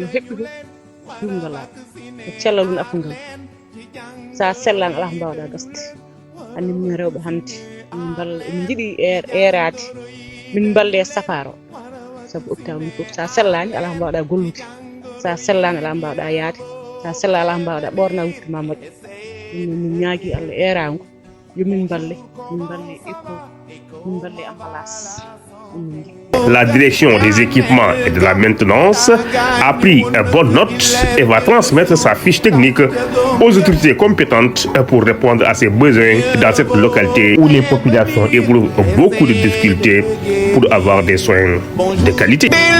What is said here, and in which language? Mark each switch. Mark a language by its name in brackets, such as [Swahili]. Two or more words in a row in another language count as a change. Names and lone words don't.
[Fula] heɓɓito jumgala ko cellal ɗum afangal sa sellani ala ko mbawɗa gasde hande min rewɓe hande min balla emin jiiɗi erade min balle safaro sabu hôpital min fof sa sellani ala ko mbawɗa gollude sa sellani ala ko mbawɗa yaade sa sella ala ko mbawɗa ɓorna wuttuma moƴƴo min ñaagui Allah erago yo min balle écho min balle ambulance [French] La direction des équipements et de la maintenance a pris bonne note et va transmettre sa fiche technique aux autorités compétentes pour répondre à ses besoins dans cette localité où les populations éprouvent beaucoup de difficultés pour avoir des soins de qualité.